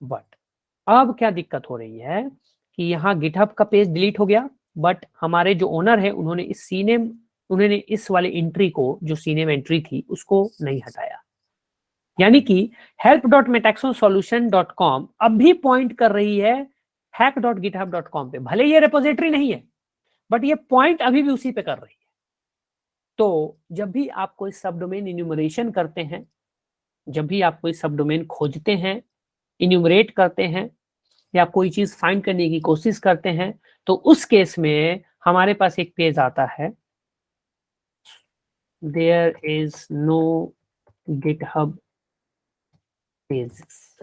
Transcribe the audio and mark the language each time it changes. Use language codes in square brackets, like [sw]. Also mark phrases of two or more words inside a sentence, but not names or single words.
[hi] बट अब क्या दिक्कत हो रही है कि यहाँ गिटहब का पेज डिलीट हो गया, बट हमारे जो ओनर है उन्होंने इस वाले एंट्री को, जो [en] CNAME entry [hi] थी, उसको नहीं हटाया। यानी कि help.metaxonsolution.com अब भी पॉइंट कर रही है hack.github.com पे, भले ये रेपोजिटरी नहीं है, बट ये पॉइंट अभी भी उसी पे कर रही है। तो जब भी आप कोई [en] subdomain enumeration [hi] करते हैं, जब भी आप कोई सबडोमेन खोजते हैं, इन्यूमरेट करते हैं, या कोई चीज फाइंड करने की कोशिश करते हैं, तो उस केस में हमारे पास एक पेज आता है, [en] there is no GitHub pages.